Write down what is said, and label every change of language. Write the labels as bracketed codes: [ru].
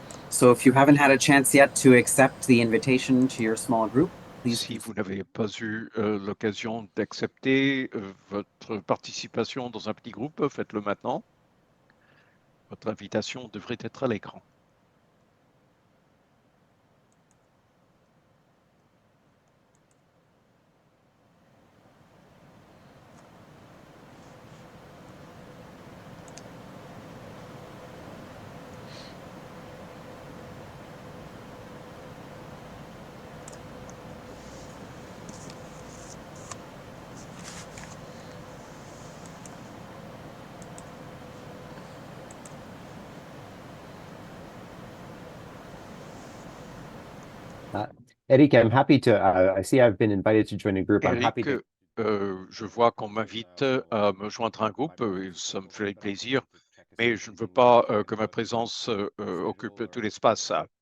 [en] So if you haven't had a chance yet to accept the invitation to your small group, please. [fr] Si vous n'avez pas eu l'occasion d'accepter votre participation dans un petit groupe, faites-le maintenant. Votre invitation devrait être à l'écran. [en] Eric, I'm happy to, I see I've been invited to join a group. I'm happy Eric, to. [fr] je vois qu'on m'invite à me joindre à un groupe, et ça me fait plaisir, mais je ne veux pas que ma présence occupe tout l'espace.